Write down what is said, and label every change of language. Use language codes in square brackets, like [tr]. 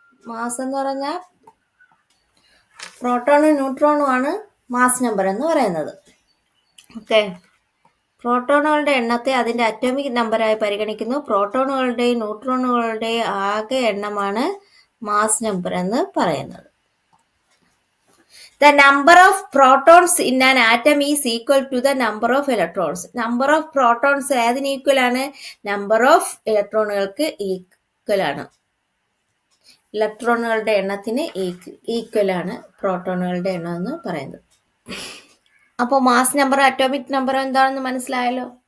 [ml] Mass എന്ന് പറഞ്ഞാൽ പ്രോട്ടോണും ന്യൂട്രോണും ആണ് മാസ് നമ്പർ എന്ന് പറയുന്നത്. ഓക്കെ, പ്രോട്ടോണുകളുടെ എണ്ണത്തെ അതിന്റെ അറ്റോമിക് നമ്പറായി പരിഗണിക്കുന്നു. പ്രോട്ടോണുകളുടെയും ന്യൂട്രോണുകളുടെയും ആകെ എണ്ണമാണ് മാസ് നമ്പർ എന്ന് പറയുന്നത്. [en] The number of protons in an atom is equal to the number of electrons. Number of protons [ml] ഏതിന് ഈക്വൽ ആണ്? നമ്പർ ഓഫ് ഇലക്ട്രോണുകൾക്ക് ഈക്വൽ ആണ്. ഇലക്ട്രോണുകളുടെ എണ്ണത്തിന് ഈക്വൽ ആണ് പ്രോട്ടോണുകളുടെ എണ്ണം എന്ന് പറയുന്നത്. അപ്പോൾ മാസ് നമ്പർ അറ്റോമിക് നമ്പർ എന്താണെന്ന് മനസ്സിലായല്ലോ.